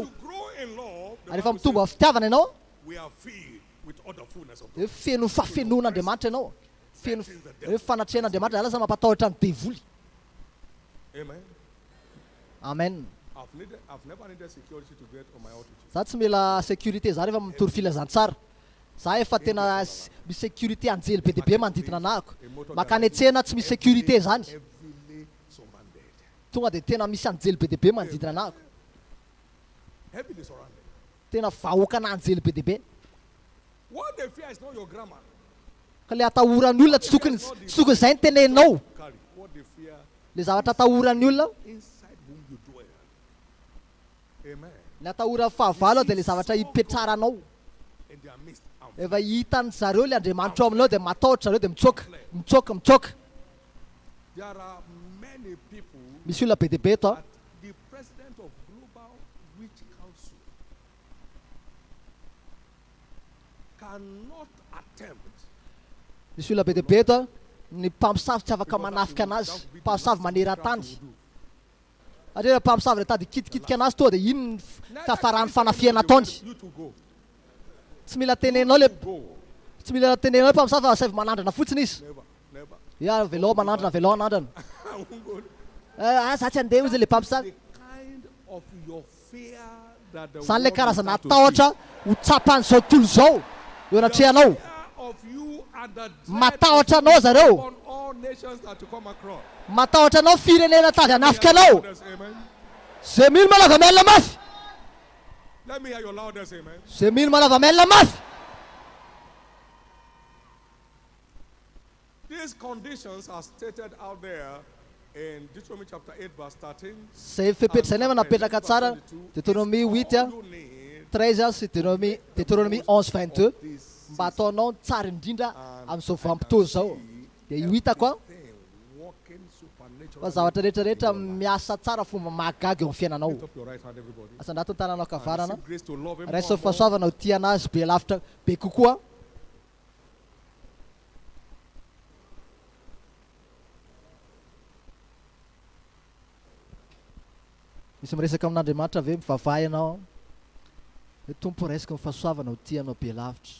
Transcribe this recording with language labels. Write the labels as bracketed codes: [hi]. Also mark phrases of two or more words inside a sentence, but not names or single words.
[en] you grow in love, the [mg] Ary rehefa [en] Bible [mg] mitombo [en] says, [mg] amin'ny fitiavana ianao [en] we are filled with all the fullness of God. [mg] dia feno fafenoan'Andriamanitra ianao. Feno rehefa fanatrihan'Andriamanitra lasa mampatahotra ny devoly. [en] Amen. Amen. I've never needed security to get on my altitude. [mg] Za tsy mila sécurité za rehefa mitory filazantsara. Za efa tena misy sécurité anjely be deabe manodidina anahako. Makany antsena tsy misy sécurité zany. [en] Heavily surrounded. [mg] Tonga de tena misy anjely be deabe manodidina anahako. [en] Heavily surrounded. [mg] Tena vahoakana anjely be deabe. [en] What they fear is not your grammar. [mg] Ka le atahoran'ny olona tsy tokony izay ny teneninao. [en] Carry. What they fear [mg] Le zavatra atahoran'ny olona [en] inside whom you dwell. Amen. [mg] le atahora fahavalo de le zavatra hipetraranao. [en] In their midst. [mg] Efa hitan'ny zareo le Andriamanitra ao aminao de matahotra zareo de mitsoka. [en] There are many people [mg] Misy olona be deabe eto. [en] that the president of Global Witch Council cannot attempt [mg] Misy olona be deabe eto ny mpamosavy tsy afaka manafika anazy, mpamosavy maneran-tany. Atria mpamosavy retady kitikitika anazy toa de ino ny fahafarany fanafiana ataony. [en] you to go. [mg] Tsy mila tenenao le [en] Go. [mg] tsy mila tenenao le mpamosavy fa save manandrana fotsiny izy. [en] Never. [mg] Ya velao manandrana, velao anandrana. [en] I won't go. [mg] Za tsy andeha izy le mpamosavy. [en] The kind of your fear that the [mg] Zany le [en] world [mg] karazana [en] will start to [mg] atahotra ho tsapan'izao tontolo zao eo anatrehanao. [en] fear of you and the dread [mg] Matahotra anao zareo. [en] upon all nations that you come across. [mg] Matahotra anao firenena tady hanafika anao. [en] Loudest amen. [mg] Zay mino malava mailina mafy. [en] Let me hear your loudest amen. [mg] Zay mino malava mailina mafy. [en] These conditions are stated out there in Deuteronomy chapter 8 verse 13. [mg] Zay fepetra zay nefa napetraka tsara Deutéronomie 8 [en] All you need [mg] 13 sy Deutéronomie 11:22 mba ataonao tsara indrindra amin'izao vanim-potoana zao. De io hitako [en] thing walking supernatural. [mg] fa zavatra rehetrarehetra miasa tsara fomba mahagaga eo amin'ny fiainanao. [en] Lift up your right hand, everybody. [mg] Asandato ny tananao kavarana. [en] Receive grace to love him [mg] Raiso [en] more and more. [mg] fahasoavana ho tia anazy be lavitra be kokoa. Misy miresaka amin'Andriamanitra ve mivavaha ianao? Hoe Tompo resaka ny fahasoavana ho tianao be lavitra.